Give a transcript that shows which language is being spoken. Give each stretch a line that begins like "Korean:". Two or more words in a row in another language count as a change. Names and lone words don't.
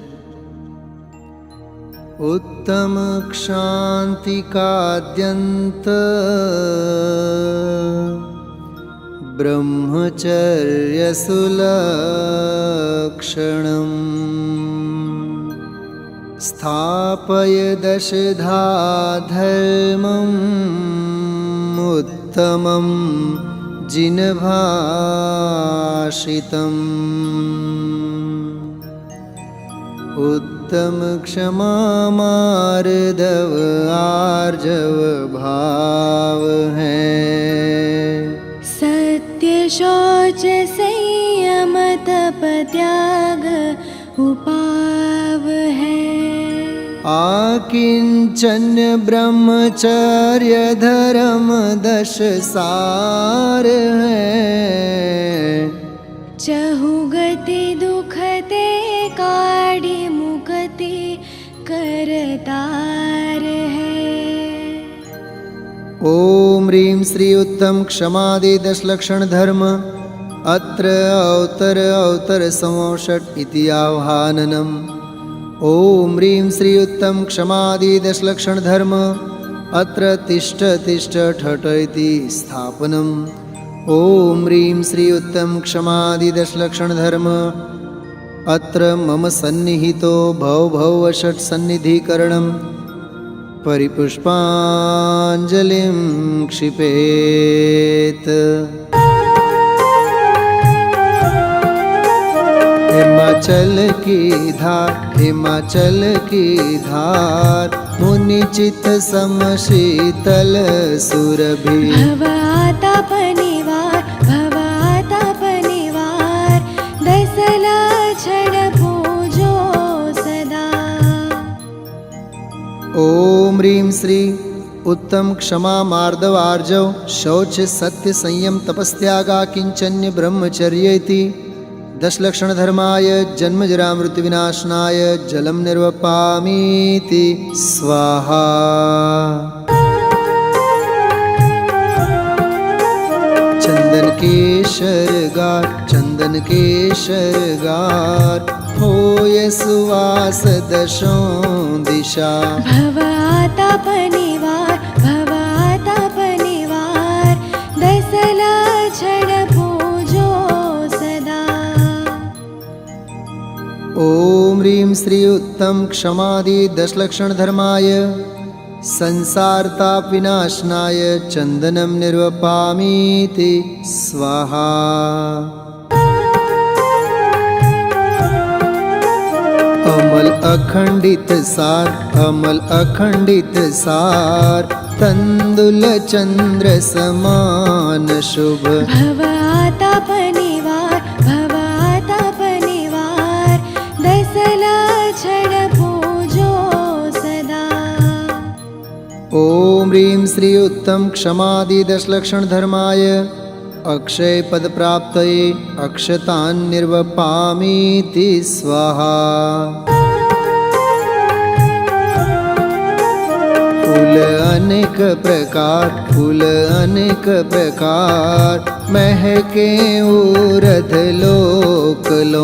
Sanskrit: उत्तम क्षांति काद्यंत ब्रह्मचर्य सुलक्षणम् स्थापय दशधा धर्मम् उत्तमं जिनभाषितम्।
Hindi: उत्तम क्षमा मार्दव आर्जव भाव है। सत्य शौच संयम तप त्याग उपाव है। आकिंचन्य ब्रह्मचर्य धर्म 10 सार है। चहुगति दुखते काढ़ी मुक्ति करतार है।
Sanskrit: ओम ह्रीं श्री उत्तम क्षमादि 10 लक्षण धर्म अत्र अवतर संवषट् इति आह्वाननम्। ओम ह्रीं श्री उत्तम क्षमादि 10 लक्षण धर्म अत्र तिष्ठ ठठ इति स्थापनम्। ओम ह्रीं श्री उत्तम क्षमादि 10 लक्षण धर्म अत्र मम सन्निहितो भव षट् सन्निधिकरणम् परिपुष्पाञ्जलिं क्षिपेत्।
Hindi: हिमाचल की धार मुनि चित्त समशीतल सुरभि। भवाताप निवार 10 लक्षण पूजो सदा।
Sanskrit: ओम ह्रीं श्री उत्तम क्षमा मार्दव आर्जव शौच सत्य संयम तपस्त्यागा किंचन्य ब्रह्मचर्य इति 10 लक्षण धर्माय जन्म जरा मृत्यु विनाशनाय जलम निर्वपामीति स्वाहा।
Hindi: चंदन के शरगार होय सुवास 10 दिशा। भवाताप निवार 10 लक्षण पूजो सदा।
Sanskrit: ओम ह्रीं श्री उत्तम क्षमादि 10 लक्षण धर्माय संसार ताप विनाशनाय चंदनम निर्वपामीति स्वाहा।
Hindi: अमल अखंडित सार तंदुल चंद्र समान शुभ। भवाताप निवार 10 लक्षण पूजो सदा।
Sanskrit: ह्रीं श्री उत्तम क्षमादि दशलक्षण धर्माय अक्षय पद प्राप्तये अक्षतान् निर्वपामीति स्वाहा।
Hindi: फूल अनेक प्रकार महके उरध लोकलों।